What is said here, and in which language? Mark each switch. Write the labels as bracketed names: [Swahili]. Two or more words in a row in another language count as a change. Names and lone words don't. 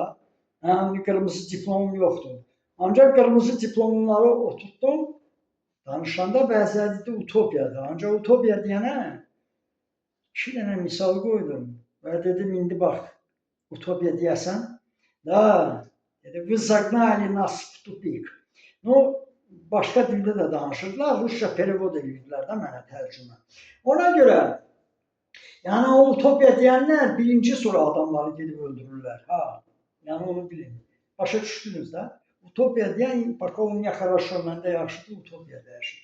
[Azerbaijani] Həm qırmızı diplomum yoxdur. Ancaq qırmızı diplomları oturtdum. Danışanda bəziləri dedi utopiyadır. Ancaq utopiya deyənə 2 dənə misal qoydum. Və dedim, indi bax, utopiya deyəsən, da, dedi, [Russian] вы загнали нас в тупик. No, [Azerbaijani] başqa dildə də danışırdılar, Rusça perevod edirdilər də mənə tərcümə. Ona görə, yəni o utopiya deyənlər birinci sıra adamları gedib öldürürlər. Ha, yəni onu bilin. Başa düşdünüz də? Utopiya deyən, bax, o niyə xaraşo, məndə yaxşıdır, utopiya dəyişir.